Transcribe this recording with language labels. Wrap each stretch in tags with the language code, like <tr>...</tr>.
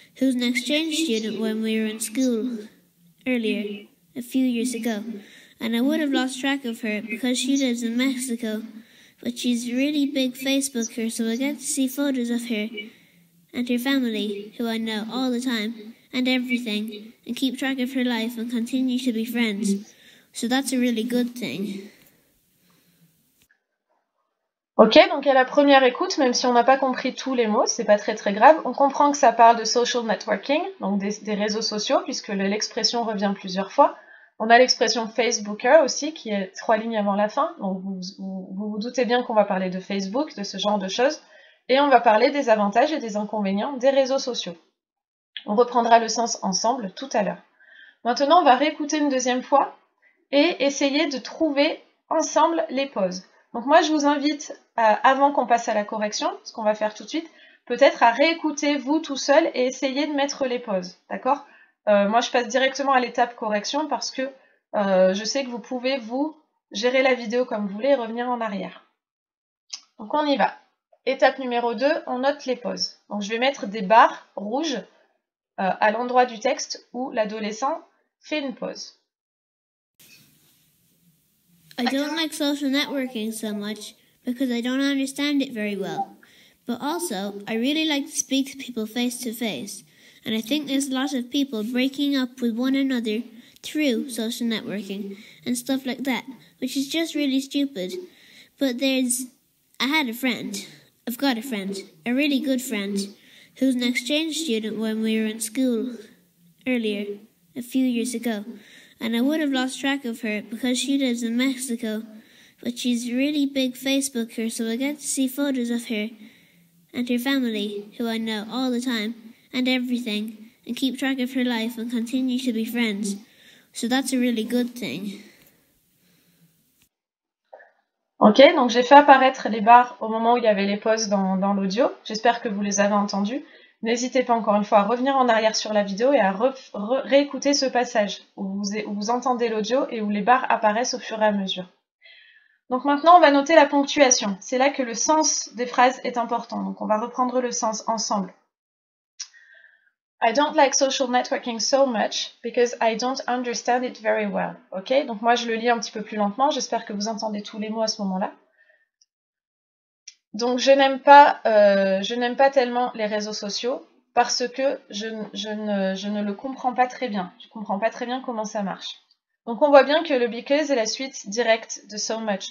<en>who's an exchange student when we were in school earlier, a few years ago, and I would have lost track of her because she lives in Mexico, but she's a really big Facebooker, so I get to see photos of her and her family, who I know all the time, and everything, and keep track of her life and continue to be friends. So that's a really good thing.</en> <fr>Ok, donc à la première écoute, même si on n'a pas compris tous les mots, c'est pas très grave, on comprend que ça parle de social networking, donc des réseaux sociaux, puisque l'expression revient plusieurs fois. On a l'expression Facebooker aussi, qui est 3 lignes avant la fin, donc vous doutez bien qu'on va parler de Facebook, de ce genre de choses, et on va parler des avantages et des inconvénients des réseaux sociaux. On reprendra le sens ensemble tout à l'heure. Maintenant, on va réécouter une deuxième fois et essayer de trouver ensemble les pauses. Donc moi, je vous invite, avant qu'on passe à la correction, ce qu'on va faire tout de suite, peut-être à réécouter vous tout seul et essayer de mettre les pauses, d'accord ? Moi, je passe directement à l'étape correction parce que je sais que vous pouvez, vous, gérer la vidéo comme vous voulez et revenir en arrière. Donc on y va. Étape numéro 2, on note les pauses. Donc je vais mettre des barres rouges à l'endroit du texte où l'adolescent fait une pause.</fr> <en>I don't like social networking so much because I don't understand it very well. But also, I really like to speak to people face to face. And I think there's a lot of people breaking up with one another through social networking and stuff like that, which is just really stupid. But I've got a friend, a really good friend, who's an exchange student when we were in school earlier, a few years ago. And I would have lost track of her because she lives in Mexico, but she's a really big Facebooker, so I get to see photos of her and her family, who I know all the time, and everything, and keep track of her life and continue to be friends. So that's a really good thing.</en> <fr>Ok, donc j'ai fait apparaître les barres au moment où il y avait les pauses dans l'audio. J'espère que vous les avez entendues. N'hésitez pas encore une fois à revenir en arrière sur la vidéo et à réécouter ce passage où vous entendez l'audio et où les barres apparaissent au fur et à mesure. Donc maintenant, on va noter la ponctuation. C'est là que le sens des phrases est important. Donc on va reprendre le sens ensemble.</fr> <en>I don't like social networking so much because I don't understand it very well.</en> <fr>Ok, donc moi je le lis un petit peu plus lentement. J'espère que vous entendez tous les mots à ce moment-là. Donc je n'aime pas tellement les réseaux sociaux parce que je ne le comprends pas très bien. Je ne comprends pas très bien comment ça marche. Donc on voit bien que le because est la suite directe de so much.</fr>